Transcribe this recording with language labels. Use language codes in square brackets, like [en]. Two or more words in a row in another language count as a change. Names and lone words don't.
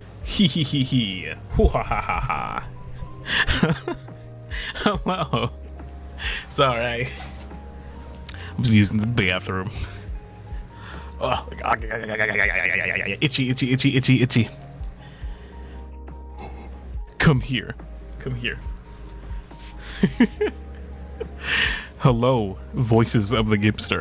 [en] Hee hee hee hee. Hoo ha ha ha ha. Hello. Sorry. I was using the bathroom. Oh, itchy, itchy, itchy, itchy, itchy. Come here. Come here. Hello, voices of the Gibster.